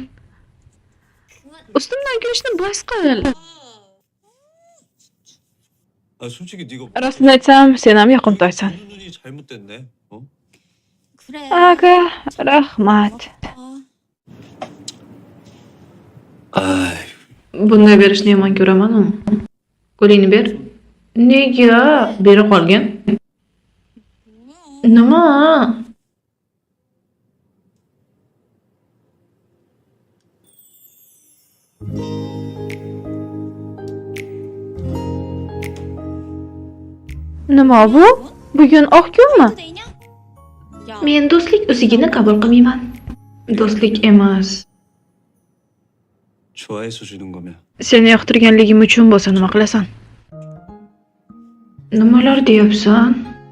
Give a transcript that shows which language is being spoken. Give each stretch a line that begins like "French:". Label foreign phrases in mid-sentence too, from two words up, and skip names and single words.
Uzbek: Ustimdan kulishni bas qil.
Korean: 아, 솔직히 네가
Uzbek: Rostini aytsam, sen ham yoqimtoysan.
Korean: 눈이 잘못됐네. 어? 그래.
Uzbek: Aga, rahmat.
Korean: 아,
Uzbek: Bunday berishni yomon ko'raman-ku. Qo'lingni ber. Nega bera qolgan? Nima? Nima bu? Bugun oq kunmi?
Korean: 되냐? 야,
Uzbek: Men do'stlik usigini qabul qilmayman. Do'stlik emas.
Korean: 좋아해서 주는 거면
Uzbek: Seni yoqtirganligim uchun bo'lsa nima qilasan? Nimalar deyapsan?